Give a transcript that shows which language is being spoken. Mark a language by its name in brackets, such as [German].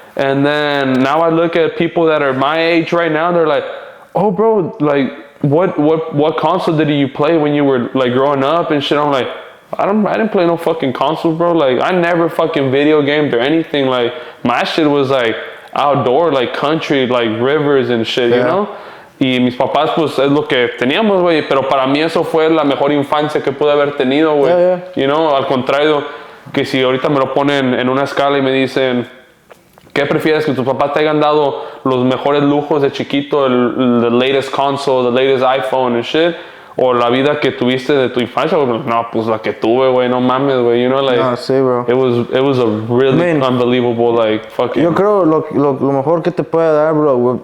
[English] And then now I look at people that are my age right now, they're like, oh, bro, like, what console did you play when you were like growing up and shit? I'm like, I didn't play no fucking console, bro. Like, I never fucking video gamed or anything. Like, my shit was like outdoor, like country, like rivers and shit, you know? [Spanish] Y mis papás, pues, es lo que teníamos, güey. Pero para mí eso fue la mejor infancia que pude haber tenido, güey. [English] You know, [Spanish] al contrario, que si ahorita me lo ponen en una escala y me dicen, ¿qué prefieres? Que tus papás te hayan dado los mejores lujos de chiquito, [English] the latest console, the latest iPhone and shit, [Spanish] o la vida que tuviste de tu infancia? No, pues la que tuve, güey, no mames, güey, [English] you know, like, [Spanish] no, sí, bro. [English] It was a really unbelievable, like, fucking. [Spanish] Yo creo lo mejor que te puede dar, bro.